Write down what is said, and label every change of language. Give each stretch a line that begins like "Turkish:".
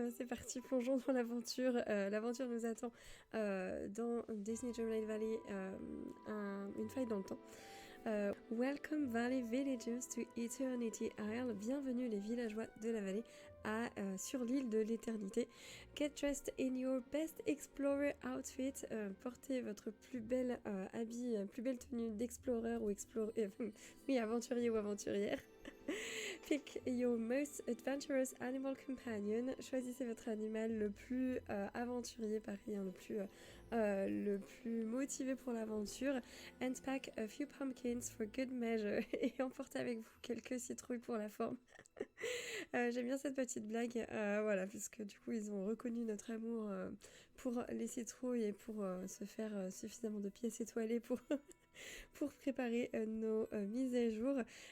French: C'est parti, plongeons dans l'aventure. L'aventure nous attend dans Disney Dreamlight Valley, une faille dans le temps.
English: Welcome Valley Villagers to Eternity Isle.
French: Bienvenue les villageois de la vallée sur l'île de l'éternité.
English: Get dressed in your best explorer outfit.
French: Portez votre plus belle habit, plus belle tenue d'explorer ou oui, aventurier ou aventurière.
English: Pick your most adventurous animal companion.
French: Choisissez votre animal le plus aventurier, pareil, hein, le plus motivé pour l'aventure.
English: And pack a few pumpkins for good measure.
French: Et emportez avec vous quelques citrouilles pour la forme. J'aime bien cette petite blague, voilà, puisque du coup ils ont reconnu notre amour pour les citrouilles et pour se faire suffisamment de pièces étoilées pour préparer nos mises à jour.